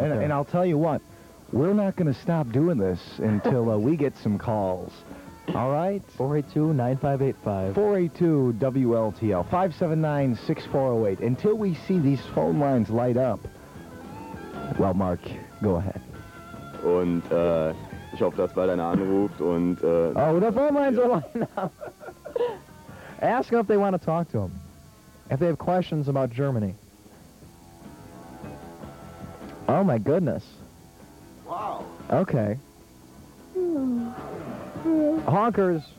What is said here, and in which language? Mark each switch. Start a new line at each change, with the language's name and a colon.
English: and, there. And I'll tell you what. We're not going to stop doing this until we get some calls. All right? 482-9585. 482-WLTL. 579-6408. Until we see these phone lines light up. Well, Mark, go ahead.
German: Und ich hoffe, dass bald einer anruft und...
English: Oh, the phone lines are lining up. Ask them if they want to talk to him. If they have questions about Germany. Oh, my goodness. Wow. Okay. Honkers.